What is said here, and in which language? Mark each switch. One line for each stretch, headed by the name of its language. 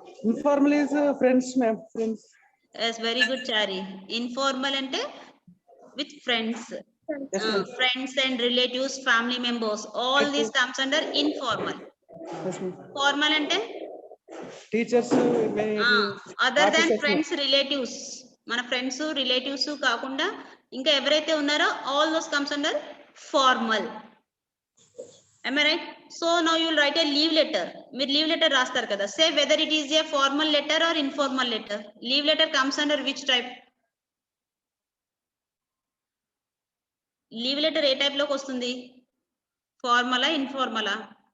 English: informal is friends, ma'am. Friends. Yes, very good, Chari. Informal ante with friends. Yes, ma'am. Friends and relatives, family members, all these comes under informal. Yes, ma'am. Formal ante Teachers, other than officers,
Telugu: friends, relatives, మన friends relatives కాకుండా ఇంకా ఎవరైతే ఉన్నారో
English: all those comes under formal. Am I right? So now you will write a leave letter.
Telugu: మీరు leave letter రాస్తారు కదా,
English: say whether it is a formal letter or informal letter. Leave letter comes under which type?
Telugu: Leave letter ఏ type లోకి వస్తుంది? ఫార్మలా, ఇన్ఫార్మలా?